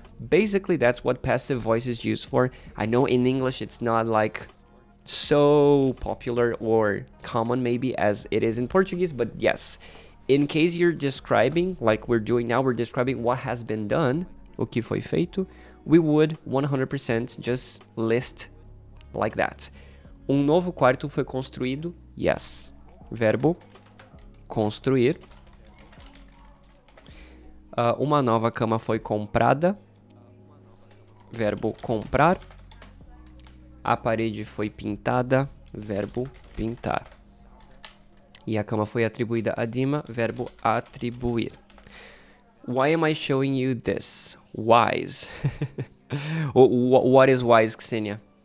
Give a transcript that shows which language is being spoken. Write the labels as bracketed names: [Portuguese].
[English] Basically, that's what passive voice is used for. I know in English it's not like so popular or common maybe as it is in Portuguese, but yes, in case you're describing, like we're doing now, we're describing what has been done, [Portuguese] o que foi feito, [English] we would 100% just list like that. [Portuguese] Novo quarto foi construído, yes. Verbo construir. Uma nova cama foi comprada, verbo comprar. A parede foi pintada, verbo pintar. E a cama foi atribuída a Dima, verbo atribuir. [English] Why am I showing you this? Wise. What is wise, Ksenia?